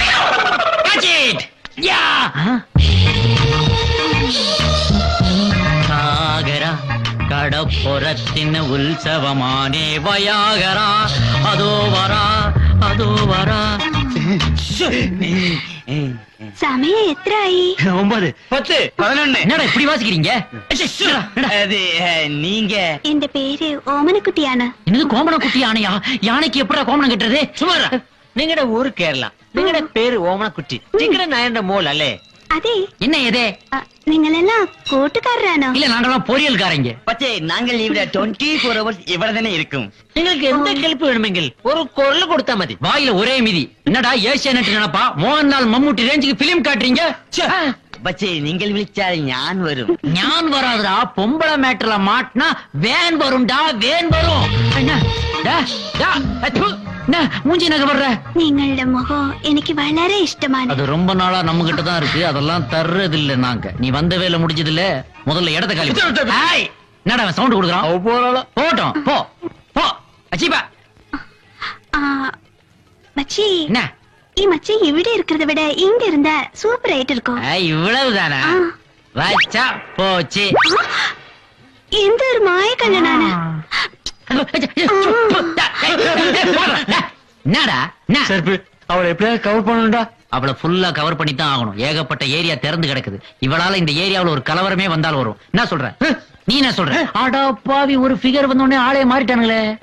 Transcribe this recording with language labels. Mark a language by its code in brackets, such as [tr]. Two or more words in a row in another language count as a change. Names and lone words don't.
[ml] സാഗരാ കടപ്പുറത്തിൻ ഉത്സവമാണേ [ta] வயாகரா, அதோ வரா அதோ வரா. சமயம் எத்தனை? 9 10 11. என்னடா இப்படி வாசிக்கிறீங்க? அது நீங்க என் பேரு ஓமனக்குட்டி யானை. என்னது கோமண குட்டி யானையா? யானைக்கு எப்படா கோமணம் கட்டுறது? [ml] சுமாரா നിങ്ങളുടെ ഊര് കേരള. നിങ്ങളുടെ പേര് ഓമനക്കുട്ടി. നിങ്ങളുടെ നായന്റെ മോൾ അല്ലേ? അതെ. [ta] என்ன எதே? [ml] നിങ്ങളെല്ലാം കൂട്ടുകാരാണോ? [ta] இல்ல நாங்கெல்லாம் பொரியல்காரங்க. [ml] പക്ഷേ ഞങ്ങൾ ഇവിടെ 24 hours ഇവിടെ തന്നെ ഇരിക്കും. നിങ്ങൾക്ക് എന്ത് ഹെൽപ്പ് വേണമെങ്കിൽ ഒരു കൊള്ള കൊടുത്താൽ മതി. [ta] வாயில ஒரே மிதி. என்னடா ஏசியானெட் நினைப்பா? மோகன்லால் மம்முட்டி ரேஞ்சுக்கு பிலிம் காட்டுறீங்க? [ml] പക്ഷേ നിങ്ങൾ വിളിച്ചാൽ ഞാൻ വരും. [ta] ஞான் வராதுடா. பொம்பளை மேட்டர்ல மாட்டினா வேன் வரும்டா, வேன் வரும். என்ன மூஞ்சி நகை வர்ற? [ml] നിങ്ങളുടെ മുഖം എനിക്ക് വളരെ ഇഷ്ടമാണ്. [ta] அது ரொம்ப நாளா நம்ம கிட்ட தான் இருக்கு, அதெல்லாம் தர்றது இல்ல நாங்க. நீ வந்த வேலை முடிஞ்சது இல்ல, முதல்ல இடத்த காலி. என்னடா சவுண்ட் கொடுக்குறான்? போட்டோம் போ போ. அச்சிப்பா மச்சி, என்ன [ml] ഈ മച്ചി ഇവിടെ [ta] இருக்கிறத விட இங்க இருந்தா சூப்பர் ஆயிட்டு இருக்கும். இவ்வளவுதானா? வச்சா போச்சு. [ml] എന്തൊരു മായ കണ്ണനാണ്. [ta] என்னடா செருப்பு அவளை எப்படியாவது கவர் பண்ணணும்டா. அவளை ஃபுல்லா கவர் பண்ணி தான் ஆகணும். ஏகப்பட்ட ஏரியா திறந்து கிடக்குது. இவளால இந்த ஏரியாவுல ஒரு கலவரமே வந்தால் வரும். என்ன சொல்ற நீ? என்ன சொல்ற? அடா பாவி, ஒரு ஃபிகர் வந்த உடனே ஆளே மாறிட்டானுங்களே.